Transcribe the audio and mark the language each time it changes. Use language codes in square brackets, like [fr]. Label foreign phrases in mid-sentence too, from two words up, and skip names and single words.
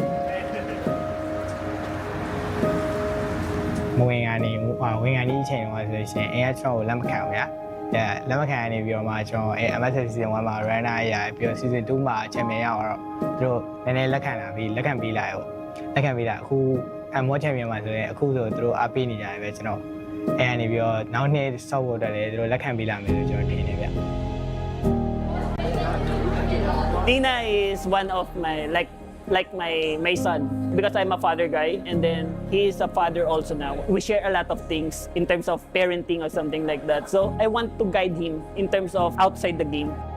[my] မဝင်ကနေဝင်ကနေအချိန်တော့ဆိုလို့ရှိရင်အဲကကျွန်တော်ကိုလက်မခံဘူးဗျာလက်မခံရနေပြီးတော့မှကျွန်တော်MSC season 1မှာ runner အရာပြီးတော့ season 2မှာ champion ရအောင်တော့သူတို့နည်းနည်းလက်ခံလာပြီးလက်ခံပေးလိုက်အခု World champion မှာဆိုရင်အခုဆိုသူတို့အားပေးနေကြတယ်ပဲကျွန်တော်အဲကနေပြီးတော့နောက်နှစ်ဆော့ဖို့အတွက်လည်းသူတို့လက်ခံပေးလာမယ်လို့ကျွန်တော်ထင်တယ်ဗျ [en] Nina is one of my like my son because I'm a father guy and then he is a father also now. We share a lot of things in terms of parenting or something like that. So I want to guide him in terms of outside the game.